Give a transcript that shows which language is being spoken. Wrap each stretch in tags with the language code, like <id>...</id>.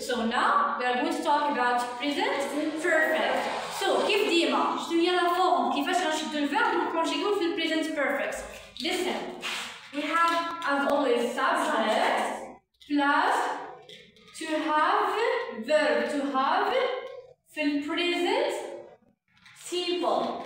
<en>So now we are going to talk about present perfect.</en> <ar>So كيف ديما شنو هي لا فورم كيفاش غنشدو الفيرب ونكونجيغيو في ال present perfect.</ar> <en>Listen. We have, as always, subject plus to have verb to have</en> <ar>في ال</ar> <en>present simple.</en>